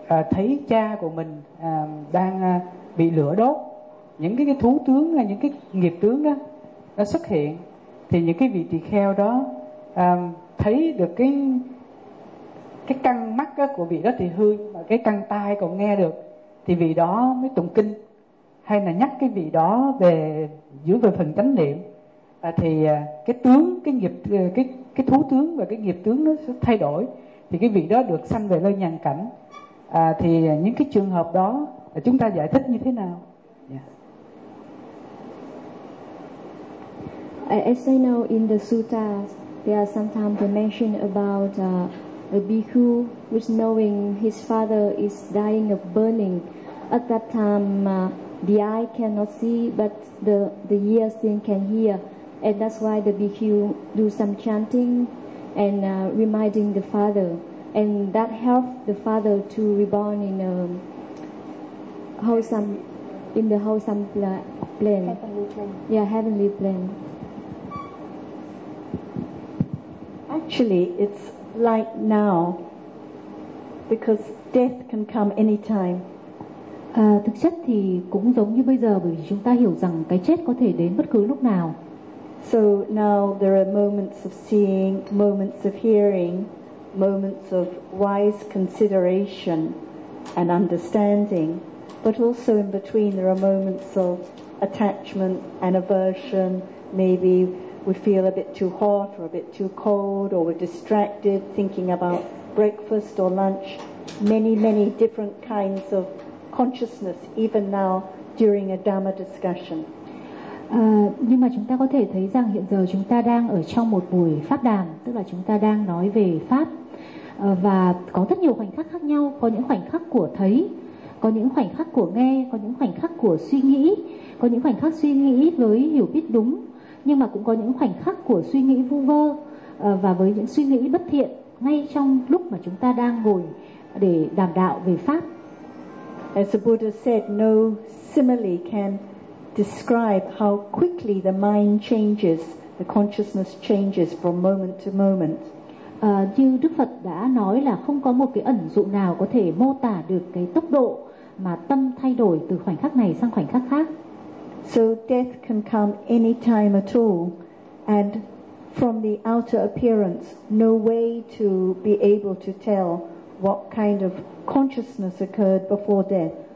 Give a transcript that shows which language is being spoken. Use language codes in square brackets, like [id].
[vi] thấy cha của mình đang bị lửa đốt, những cái thú tướng, những cái nghiệp tướng đó nó xuất hiện, thì những cái vị tỳ kheo đó thấy được cái căn mắt của vị đó thì hư, mà cái căn tai còn nghe được, thì vị đó mới tụng kinh hay là nhắc cái vị đó về giữ về phần chánh niệm, thì cái tướng, cái nghiệp, cái thú tướng và cái nghiệp tướng nó sẽ thay đổi, thì cái vị đó được sanh về nơi nhàn cảnh. Thì những cái trường hợp đó chúng ta giải thích như thế nào? [en] As I know in the suttas, there are sometimes they mention about a bhikkhu who's knowing his father is dying of burning. At that time, the eye cannot see, but the ear thing can hear. And that's why the bhikkhu do some chanting and reminding the father. And that helps the father to reborn in a wholesome, in the wholesome plane. Heavenly plane. Yeah, heavenly plane. Actually, it's like now, because death can come anytime. [vi] Thực chất thì cũng giống như bây giờ, bởi vì chúng ta hiểu rằng cái chết có thể đến bất cứ lúc nào. [en] So now there are moments of seeing, moments of hearing, moments of wise consideration and understanding, but also in between there are moments of attachment and aversion, maybe we feel a bit too hot or a bit too cold, or we're distracted thinking about breakfast or lunch. Many, many different kinds of consciousness, even now during a Dhamma discussion. [vi] Nhưng mà chúng ta có thể thấy rằng hiện giờ chúng ta đang ở trong một buổi pháp đàm, tức là chúng ta đang nói về pháp, và có rất nhiều khoảnh khắc khác nhau. Có những khoảnh khắc của thấy, có những khoảnh khắc của nghe, có những khoảnh khắc của suy nghĩ, có những khoảnh khắc suy nghĩ với hiểu biết đúng, nhưng mà cũng có những khoảnh khắc của suy nghĩ vu vơ và với những suy nghĩ bất thiện ngay trong lúc mà chúng ta đang ngồi để đàm đạo về pháp. [en] As the Buddha said, no simile can describe how quickly the mind changes, the consciousness changes from moment to moment. [vi] Như Đức Phật đã nói là không có một cái ẩn dụ nào có thể mô tả được cái tốc độ mà tâm thay đổi từ khoảnh khắc này sang khoảnh khắc khác. [en] So death can come any time at all, and from the outer appearance, no way to be able to tell what kind of consciousness occurred before death.